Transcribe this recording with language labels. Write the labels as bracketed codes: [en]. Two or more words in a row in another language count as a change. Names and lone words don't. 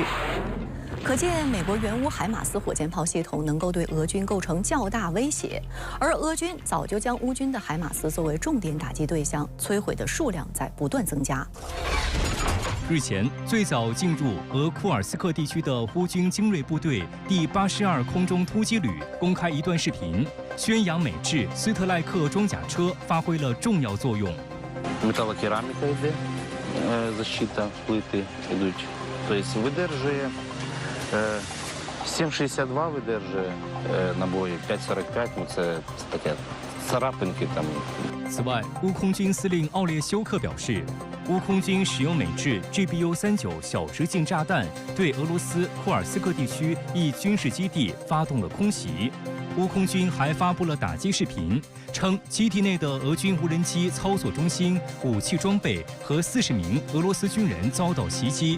[zh] 可见，美国援乌海马斯火箭炮系统能够对俄军构成较大威胁，而俄军早就将乌军的海马斯作为重点打击对象，摧毁的数量在不断增加。日前，最早进入俄库尔斯克地区的乌军精锐部队第82空中突击旅公开一段视频，宣扬美制斯特赖克装甲车发挥了重要作用。 [uk] Металокераміка йде, защита плити йдуть. Тобто видержує 7,62 видержує набої, 5,45, ну це таке царапинки там. [zh] 此外，乌空军司令奥列修克表示，乌空军使用美制 GBU-39小直径炸弹对俄罗斯库尔斯克地区一军事基地发动了空袭。乌空军还发布了打击视频，称基地内的俄军无人机操作中心、武器装备和40名俄罗斯军人遭到袭击。